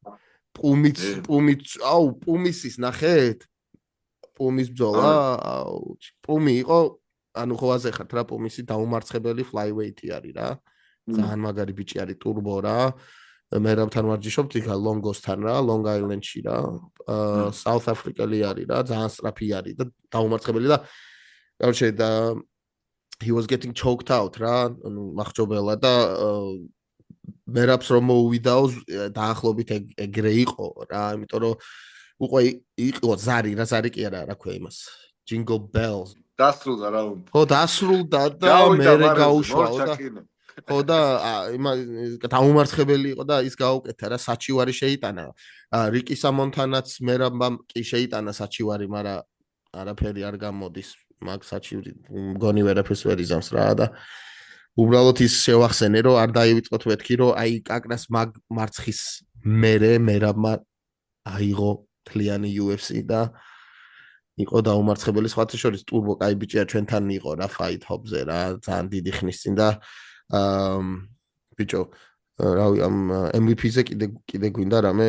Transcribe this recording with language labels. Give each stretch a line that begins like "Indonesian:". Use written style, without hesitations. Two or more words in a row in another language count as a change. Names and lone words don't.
Georgian: პუმისის ნახეთ პუმის ბრძოლა პუმი იყო ანუ ხო აზეხართ რა პუმისი დაუმარცხებელი flyweight-ი არის რა ძალიან მაგარი ბიჭი არის ტურბო რა მერაბთან ვარჯიშობთ იქა ლონგოსთან რა ლონგ აილენდში რა საუთ აფრიკელი არის რა ძალიან სწრაფი არის და დაუმარცხებელი და короче და
English: he was getting choked out
Georgian: რა ანუ მახჭობელა და მერაბს რომ მოუვიდაო დაახლოებით ეგრე იყო რა იმიტომ რომ უკვე იყო ზარი რა ზარი კი არა რა ქვია იმას
English: jingle bells
Georgian: დასრულდა რა ხო დასრულდა და მე გაუშვაო და ხო და დაუმარცხებელი იყო და ის გაუკეთა რა საჩივარი შეიტანა რიკი სამონთანაც მერაბამ კი შეიტანა საჩივარი მაგრამ არაფერი არ გამოდის მაგ საჩივრი მგონი ვერაფერს ვერ იზამს რა და უბრალოდ ის შევახსენე რომ არ დაივიწყოთ მეთქი რომ აი კაკრას მაგ მარცხის მერაბმა აიღო თლიანი UFC და იყო დაუმარცხებელი სხვათა შორის ტურბო კაი ბიჭია ჩვენთან იყო რა ფაით ჰობზე რა ძალიან დიდი ხნის წინ და ბიჭო რავი ამ MVP-ზე კიდე გვინდა რამე